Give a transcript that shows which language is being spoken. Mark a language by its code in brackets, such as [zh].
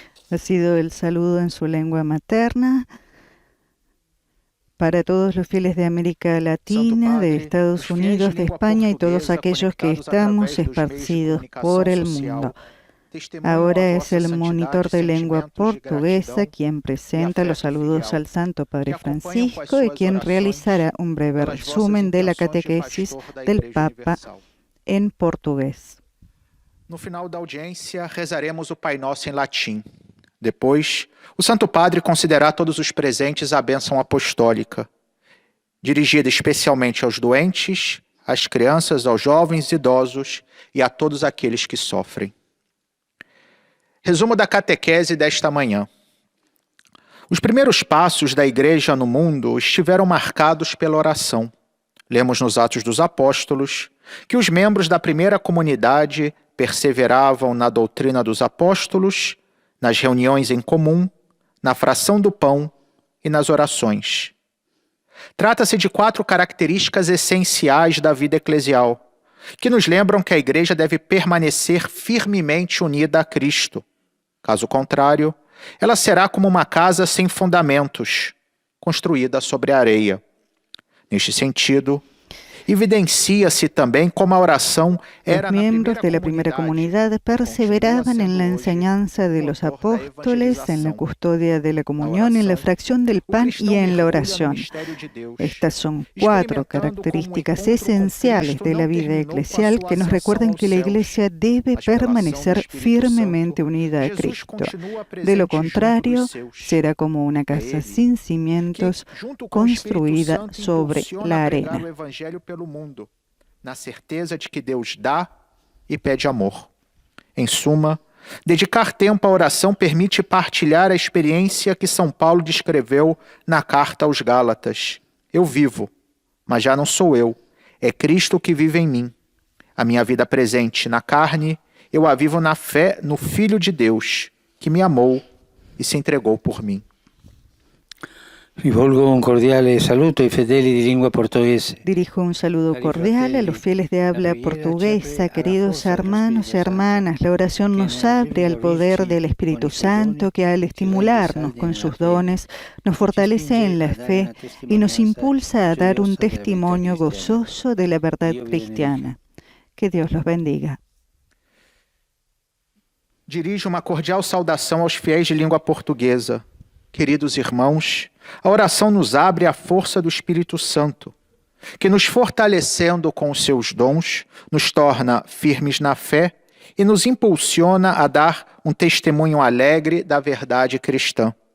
[es] Ha sido el saludo en su lengua materna para todos los fieles de América Latina, de Estados Unidos, de España y todos aquellos que estamos esparcidos por el mundo. Ahora es el monitor de lengua portuguesa quien presenta los saludos al Santo Padre Francisco y quien realizará un breve resumen de la catequesis del Papa en portugués. [pt] No final da audiência, rezaremos o Pai Nosso em latim. Depois, o Santo Padre concederá a todos os presentes a bênção apostólica, dirigida especialmente aos doentes, às crianças, aos jovens, idosos e a todos aqueles que sofrem. Resumo da catequese desta manhã. Os primeiros passos da Igreja no mundo estiveram marcados pela oração. Lemos nos Atos dos Apóstolos que os membros da primeira comunidade perseveravam na doutrina dos apóstolos, nas reuniões em comum, na fração do pão e nas orações. Trata-se de 4 características essenciais da vida eclesial, que nos lembram que a Igreja deve permanecer firmemente unida a Cristo. Caso contrário, ela será como uma casa sem fundamentos, construída sobre a areia. Neste sentido, evidencia-se também como a oração era [es] Los miembros de la primera comunidad perseveraban en la enseñanza de los apóstoles, en la custodia de la comunión, en la fracción del pan y en la oración. Estas son 4 características esenciales de la vida eclesial que nos recuerdan que la Iglesia debe permanecer firmemente unida a Cristo. De lo contrario, será como una casa sin cimientos construida sobre la arena. [pt] Pelo mundo, na certeza de que Deus dá e pede amor. Em suma, dedicar tempo à oração permite partilhar a experiência que São Paulo descreveu na carta aos Gálatas. Eu vivo, mas já não sou eu, é Cristo que vive em mim. A minha vida presente na carne, eu a vivo na fé no Filho de Deus, que me amou e se entregou por mim. [it] Rivolgo un cordiale saluto ai fedeli di lingua portoghese. [es] Dirijo un saludo cordial a los fieles de habla portuguesa, queridos hermanos y hermanas. La oración nos abre al poder del Espíritu Santo que al estimularnos con sus dones nos fortalece en la fe y nos impulsa a dar un testimonio gozoso de la verdad cristiana. Que Dios los bendiga. [pt] Dirijo uma cordial saudação aos fiéis de língua portuguesa. Queridos irmãos, a oração nos abre a força do Espírito Santo, que nos fortalecendo com os seus dons, nos torna firmes na fé e nos impulsiona a dar um testemunho alegre da verdade cristã.